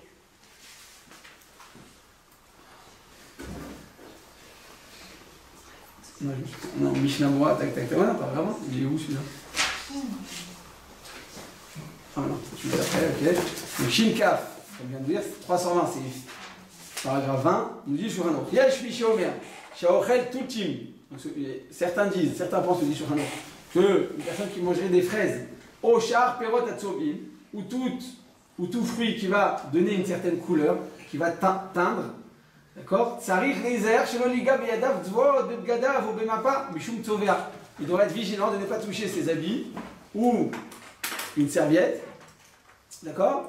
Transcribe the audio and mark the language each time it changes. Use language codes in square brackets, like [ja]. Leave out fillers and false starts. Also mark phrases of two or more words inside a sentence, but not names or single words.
[fr] Non, Mishnah Moura, tac tac tac. Ouais, non, paragraphe 20. Il est où celui-là? Ah non, tu mets après, ok. Donc Shin Kaf, comme vient de dire, 320, c'est paragraphe 20. Il nous dit Shulchan Aruch. [he] יש מי שאומר, שאוכל תותים. [fr] Certains pensent, dit Shulchan Aruch, que une personne qui mangerait des fraises, au char, [he] פירות הצובעים, [fr] ou tout fruit qui va donner une certaine couleur, qui va teindre, d'accord? Il doit être vigilant de ne pas toucher ses habits ou une serviette D'accord?